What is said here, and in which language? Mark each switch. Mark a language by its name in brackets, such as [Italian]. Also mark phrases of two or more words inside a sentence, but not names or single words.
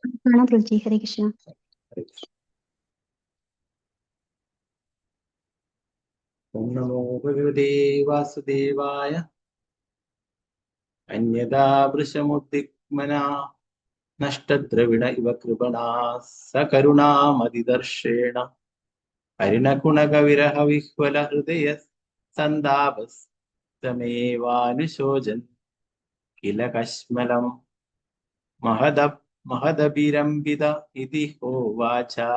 [Malayalam] കാണാം പ്രഭുജി. [Sanskrit] ഹരേ കൃഷ്ണ. ഹരേ കൃഷ്ണ. ഓം നമോ ഭഗവതേ വാസുദേവായ. अन्यदा वृषमुद्दिग्मना नष्टद्रविण इव कृपणा सकरुणामदिदर्शेण हरिणकुणकविरहविह्वल हृदय सन्दापस्तमेवानुशोचन् किल कश्मलं महदभिरम्बित इति होवाच।